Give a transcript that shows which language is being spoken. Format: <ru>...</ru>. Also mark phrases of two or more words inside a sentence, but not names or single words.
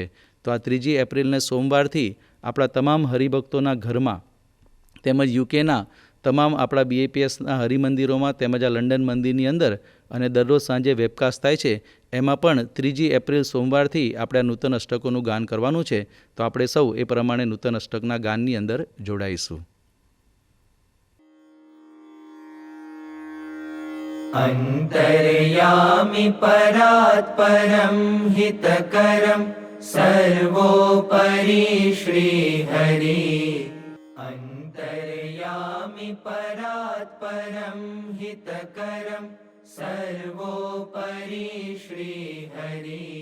<gu>તો આ 3 એપ્રિલને સોમવારથી આપણા તમામ હરિભક્તોના ઘરમાં તેમજ યુકેના તમામ આપણા BAPSના હરિમંદિરોમાં તેમજ આ લંડન મંદિરની અંદર અને દરરોજ સાંજે વેબકાસ્ટ થાય છે, એમાં પણ 3 એપ્રિલ સોમવારથી આપણે આ નૂતન અષ્ટકોનું ગાન કરવાનું છે. તો આપણે સૌ એ પ્રમાણે નૂતન અષ્ટકના ગાનની અંદર જોડાઈશું.</gu> <sa>अंतर्यामि परात्परं हितकरं सर्वोपरि श्रीहरि. अंतर्यामि परात्परं हितकरं सर्वोपरि श्रीहरि.</sa>